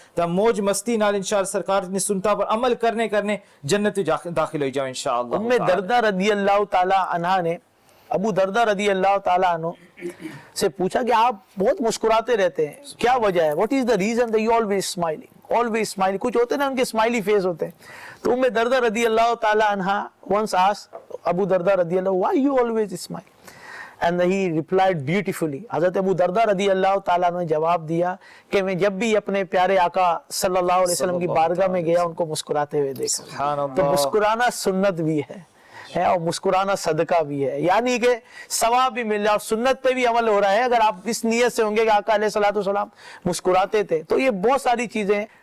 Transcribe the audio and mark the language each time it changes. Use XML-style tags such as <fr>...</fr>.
<hi>तो मौज मस्ती नाल इंशाअल्लाह सरकार ने सुनता पर अमल करने जन्नत दाखिल हो जाओ इंशाअल्लाह। उम्मे दरदा रदियल्लाहु ताला अन्हा ने अबू दरदा रदियल्लाहु ताला अन्हु से पूछा कि आप बहुत मुस्कुराते रहते हैं, क्या वजह है?</hi> <en>What is the reason that you always smiling?</en> <hi>कुछ होते हैं ना उनके स्माइली फेस होते हैं।</hi> <en>तो Umm Darda रदियल्लाहु ताला अन्हा once asked Abu Darda radiyallahu, why you always smile? And he replied beautifully.</en> <hi>हज़रत अबू दरदा रदियल्लाहु ताला ने जवाब दिया कि मैं जब भी अपने प्यारे आका सल्लल्लाहु अलैहि वसल्लम की बारगाह में गया उनको मुस्कुराते हुए देखा। तो मुस्कुराना सुन्नत भी है और मुस्कुराना सदका भी है, यानी कि सवाब भी मिल जाए और सुन्नत पे भी अमल हो रहा है। अगर आप इस नियत से होंगे कि आका अलैहिस्सलातु वस्सलाम मुस्कुराते थे, तो ये बहुत सारी चीजें।</hi>